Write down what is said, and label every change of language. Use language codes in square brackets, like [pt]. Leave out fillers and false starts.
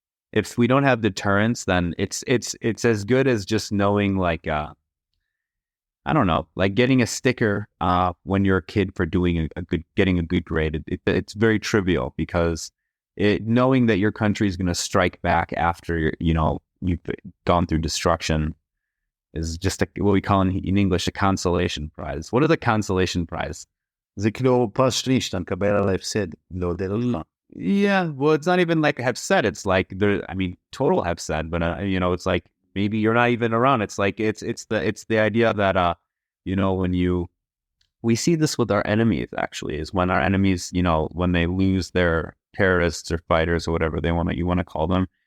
[en] If we don't have deterrence, then it's as good as just knowing, like, I don't know, like getting a sticker when you're a kid for doing getting a good grade. It's very trivial, because knowing that your country is going to strike back after you've gone through destruction is just what we call in English a consolation prize. What is a consolation prize? [he] זה כאילו פרס שליש, אתה מקבל על ההפסד, לעודד אותך. [en] Yeah, well, it's not even like have said. It's like total have said, but it's like maybe you're not even around. It's like it's the idea that when we see this with our enemies, actually, is when our enemies, when they lose their terrorists or fighters or whatever you want to call them,